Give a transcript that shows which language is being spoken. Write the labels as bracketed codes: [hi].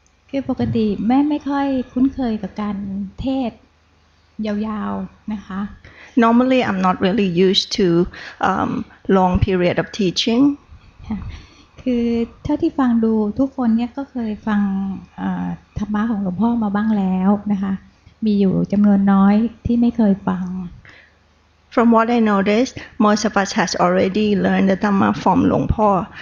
[th] คือปกติแม่ไม่ค่อยคุ้นเคยกับการเทศยาวๆนะคะ [en] Normally I'm not really used to long period of teaching [th] คือเท่าที่ฟังดูทุกคนเนี่ยก็เคยฟังธรรมะของหลวงพ่อมาบ้างแล้วนะคะมีอยู่จำนวนน้อยที่ไม่เคยฟัง [en] From what I noticed, most of us has already learned the Dhamma from Long Po.